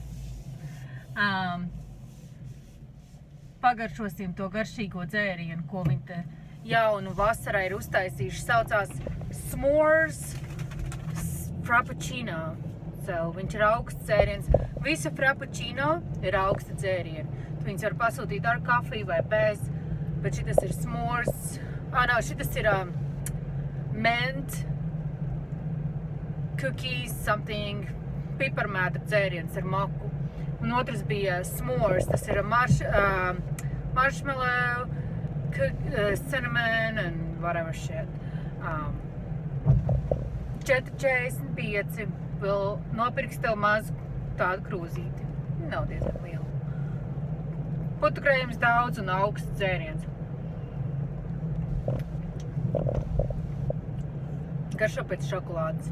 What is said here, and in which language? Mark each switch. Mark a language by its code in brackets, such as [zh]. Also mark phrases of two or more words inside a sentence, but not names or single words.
[lv] Pagaršosim to garšīgo dzērienu, ko viņi te jaunu vasarā ir uztaisījuši. Saucās S'mores Frappuccino. Viņš ir augsts dzēriens. Visa frappuccino ir augsta dzēriena. Viņus var pasūtīt ar kafiju vai bez, bet šitas ir s'mores. Šitas ir [en] mint, cookies, something, [lv] piparmētra dzēriens ar maku. Un otrs bija s'mores, tas ir [en] marshmallow, cinnamon and whatever shit. [lv] 4,45 vēl nopirks tev mazu tādu krūzīti. Nav diezgan liela. Putukrējums daudz un augsts dzēriens. Garšo pēc šokolādes.